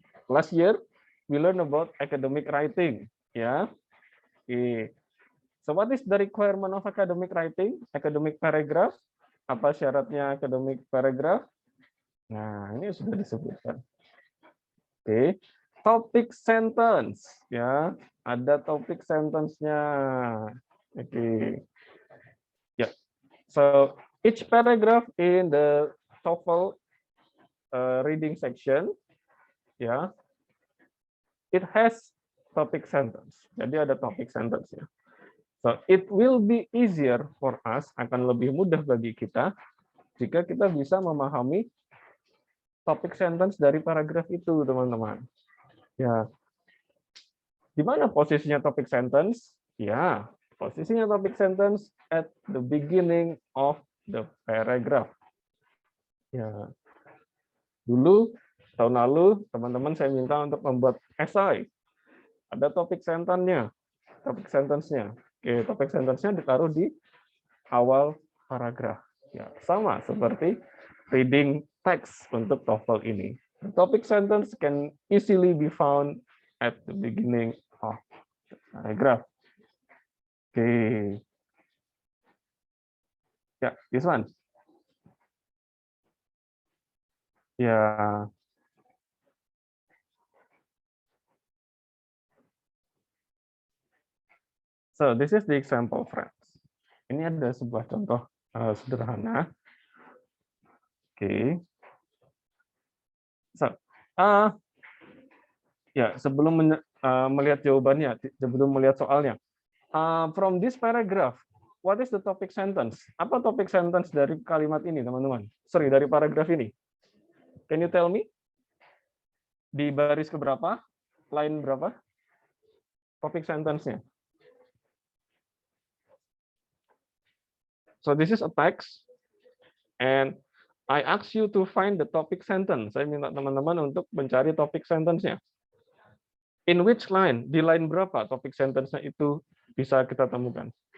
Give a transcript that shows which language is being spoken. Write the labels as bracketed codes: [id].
[en] Last year we learn about academic writing. Ya. So what is the requirement of academic writing? Academic paragraph. [id] Apa syaratnya academic paragraph? Nah, ini sudah disebutkan. topic sentence, ya. Ada topic sentence-nya. Oke. Ya. [en] So each paragraph in the TOEFL reading section, ya, it has topic sentence. [id] Jadi ada topic sentence-nya. [en] So it will be easier for us, [id] akan lebih mudah bagi kita jika kita bisa memahami topik sentence dari paragraf itu, teman-teman. Ya. Di mana posisinya topik sentence? Ya, posisinya [en] topik sentence at the beginning of the paragraph. Ya. [id] Dulu tahun lalu teman-teman saya minta untuk membuat esai. Ada topik sentence-nya. Topik sentence-nya. Oke, topik sentence-nya ditaruh di awal paragraf. Ya, sama seperti reading text untuk TOEFL ini. [en] The topic sentence can easily be found at the beginning of the paragraph. Okay. Yeah, this one. Yeah. So this is the example, friends. [id] Ini ada sebuah contoh sederhana. [en] Okay. So, ya, [id] sebelum melihat jawabannya, sebelum melihat soalnya, [en] from this paragraph, what is the topic sentence? [id] Apa topik sentence dari kalimat ini, teman-teman? Sorry, dari paragraf ini. [en] Can you tell me? [id] Di baris keberapa? Line berapa? Topik sentence-nya. [en] So this is a text, and I ask you to find the topic sentence. [id] Saya minta teman-teman untuk mencari topik sentence-nya. [en] In which line? [id] Di line berapa topik sentence-nya itu bisa kita temukan?